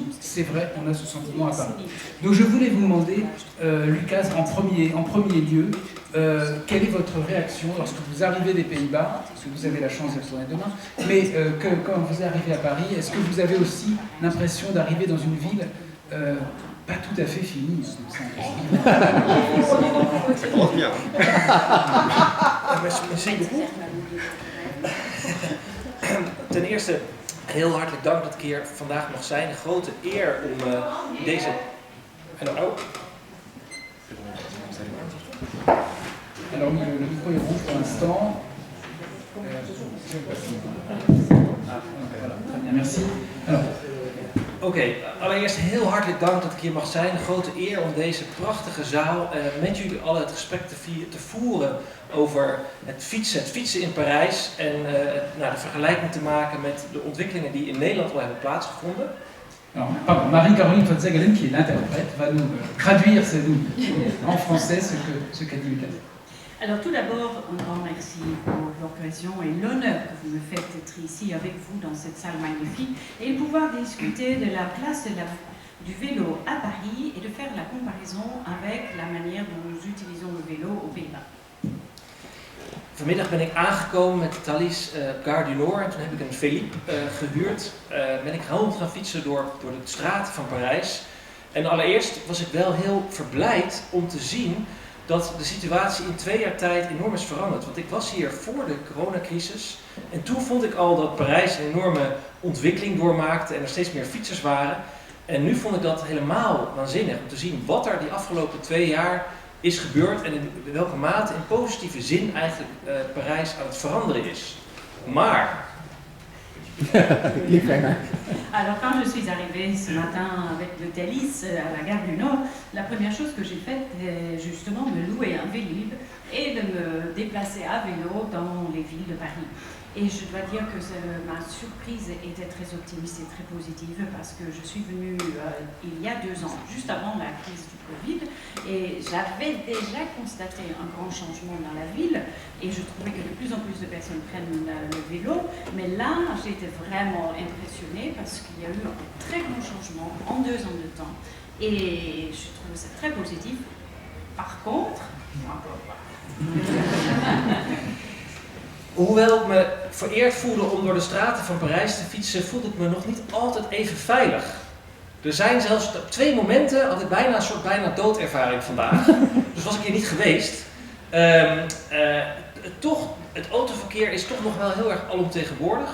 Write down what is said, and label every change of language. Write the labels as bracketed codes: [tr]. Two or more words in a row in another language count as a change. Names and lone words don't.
[fr] C'est vrai, on a ce sentiment à Paris. Donc je voulais vous demander, Lucas, en premier lieu, quelle est votre réaction lorsque vous arrivez des Pays-Bas, parce que vous avez la chance d'y retourner demain, mais quand vous arrivez à Paris, est-ce que vous avez aussi l'impression d'arriver dans une ville pas tout à fait finie? Ça commence bien. Merci beaucoup. [nl] Ten eerste, heel hartelijk dank dat ik hier vandaag mag zijn. Een grote eer om deze... [fr] Alors, le micro est rouge pour l'instant. Voilà, très bien, merci. Alors, [nl] Oké, allereerst heel hartelijk dank dat ik hier mag zijn. Een grote eer om deze prachtige zaal met jullie allen het gesprek te voeren over het fietsen in Parijs en de vergelijking te maken met de ontwikkelingen die in Nederland al hebben plaatsgevonden. [fr] Alors, Marie-Caroline Totzegelen, qui est l'interprète, va nous traduire en français ce qu'a dit Lucas. Alors tout d'abord, un grand merci pour l'occasion et l'honneur que vous me faites d'être ici avec vous dans cette salle magnifique et de pouvoir discuter de la place du vélo à Paris et de faire la comparaison avec la manière dont nous utilisons le vélo aux Pays-Bas. [nl] Vanmiddag ben ik aangekomen met Thalys Gare du Nord en toen heb ik een Philippe gehuurd. Ben ik rond gaan fietsen door de straten van Parijs. En allereerst was ik wel heel verblijd om te zien dat de situatie in 2 jaar tijd enorm is veranderd. Want ik was hier voor de coronacrisis en toen vond ik al dat Parijs een enorme ontwikkeling doormaakte en er steeds meer fietsers waren. En nu vond ik dat helemaal waanzinnig om te zien wat er die afgelopen 2 jaar is gebeurd en in welke mate in positieve zin eigenlijk Parijs aan het veranderen is. Maar... [fr] Alors quand je suis arrivée ce matin avec le Thalys à la gare du Nord, la première chose que j'ai faite est justement de louer un Vélib et de me déplacer à vélo dans les villes de Paris. Et je dois dire que ma surprise était très optimiste et très positive parce que je suis venue il y a 2 ans, juste avant la crise du Covid, et j'avais déjà constaté un grand changement dans la ville et je trouvais que de plus en plus de personnes prennent le vélo, mais là j'ai été vraiment impressionnée parce qu'il y a eu un très grand changement en 2 ans de temps et je trouve ça très positif. Par contre, [nl] Hoewel ik me vereerd voelde om door de straten van Parijs te fietsen, voelde ik me nog niet altijd even veilig. Er zijn zelfs 2 momenten, had ik bijna een soort doodervaring vandaag. Dus was ik hier niet geweest. Toch, het autoverkeer is toch nog wel heel erg alomtegenwoordig.